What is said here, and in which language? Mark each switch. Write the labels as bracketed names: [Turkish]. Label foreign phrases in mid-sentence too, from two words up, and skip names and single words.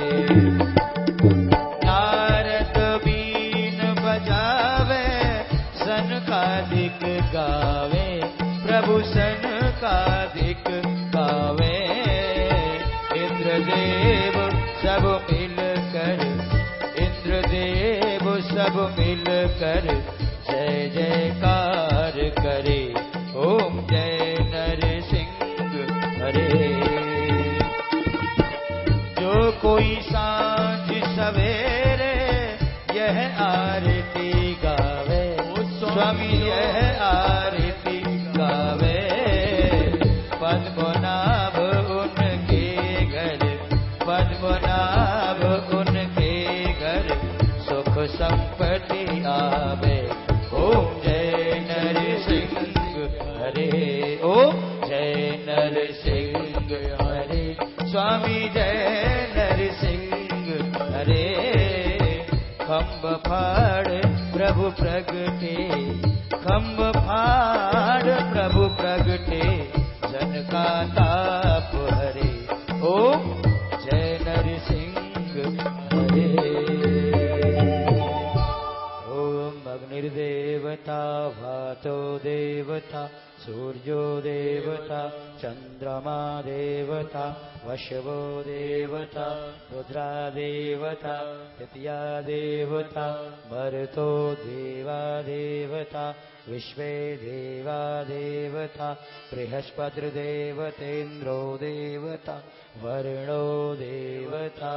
[Hindi] नारद बीन बजावे सनकादिक गावे, प्रभु सनकादिक गावे। इंद्रदेव सब मिलकर, इंद्रदेव सब मिलकर जय जयकार करे। ओम जय नरसिंह हरे। जो कोई सांझ सवेरे यह आरती गावे, स्वामी यह आरती गावे। पद्मनाभ उनके घर, पद्मनाभ उनके घर सुख संपत्ति आवे। ओम जय नरसिंह हरे। ओम जय नरसिंह हरे। स्वामी जय नरसिंह हरे। खम्भ फाड़ प्रभु प्रगटे, खम्भ फाड़ प्रभु प्रगटे, जन का ताप हरे। ओम जय नरसिंह हरे। [Sanskrit] ओम अग्निर्देवता वातो देवता, सूर्यो देवता, चंद्रमा देवता, वशवो देवता, रुद्रा देवता, तृतीया देवता, मरुतो देवा देवता, विश्वे देवा देवता, बृहस्पति देवतेन्द्रो देवता, वरुणो देवता।